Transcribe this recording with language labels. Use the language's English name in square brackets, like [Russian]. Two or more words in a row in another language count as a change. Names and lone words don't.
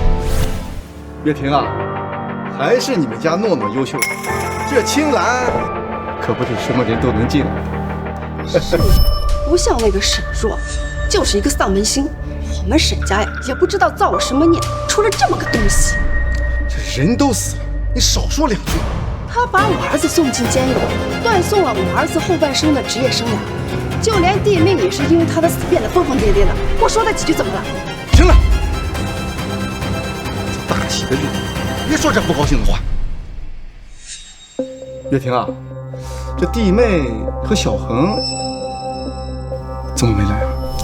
[Chinese] 月婷啊，还是你们家诺诺优秀，这青兰可不是什么人都能进。不像那个沈若，就是一个丧门星。我们沈家呀，也不知道造了什么孽，出了这么个東西。这人都死了，你少說2句。他把我兒子送進監獄，斷送了我兒子後半生的職業生涯，就連弟妹也是因為他的死變得瘋瘋癲癲的。我說他幾句怎麼了？行了，這大喜的日子，別說這不高興的話。月婷啊，這弟妹和小恆怎麼沒來啊？